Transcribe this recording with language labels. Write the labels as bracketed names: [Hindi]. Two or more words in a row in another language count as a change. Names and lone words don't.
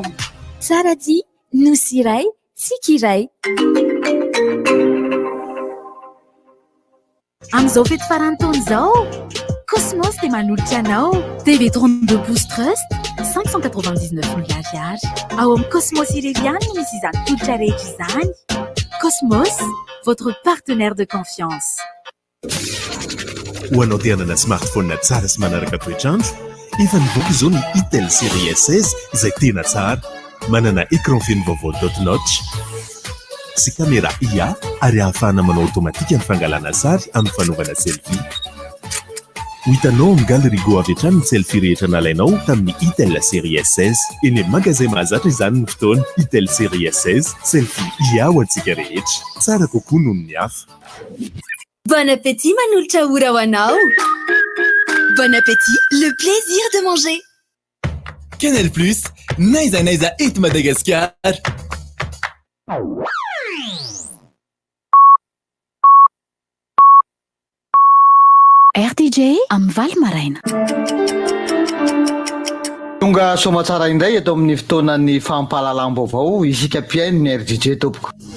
[Malagasy] Tsaradia, nosy iray, tsika iray. Amin'izao fety farany taona izao Cosmos dia manolotra anao TV 32 pouces Trust 599 000 ariary ao amin'ny Cosmos Ireliane no misy izany tolotra rehetra izany. [French] Cosmos, votre partenaire de confiance. [Malagasy] Ho anao te hanana smartphone tsara sy manaraka toetrandro, efa nivoaka izao ny Itel série S16 izay tena tsara, manana écran feno vaovao dot notch sy caméra IA ary ahafahana manao automatika ny fangalana sary amin'ny fanaovana selfie. Ho hitanao amin'ny galerie Go avy hatrany ny selfie rehetra nalainao tamin'ny Itel série S16. Eny amin'ny magasin mahazatra izany ny fotoana. Itel série S16, selfie IA ho antsika rehetra. Tsara kokoa noho ny hafa. Bon appétit manolotra ora ho anao. [French] Bon appétit, le plaisir de manger. [Malagasy] Canal Plus, naiza naiza et Madagascar. RTJ amin'ny Valy maraina. Tonga somatsara indray eto amin'ny fotoanan'ny fampahalalam-baovao isika mpiaino ny RTJ tompoko.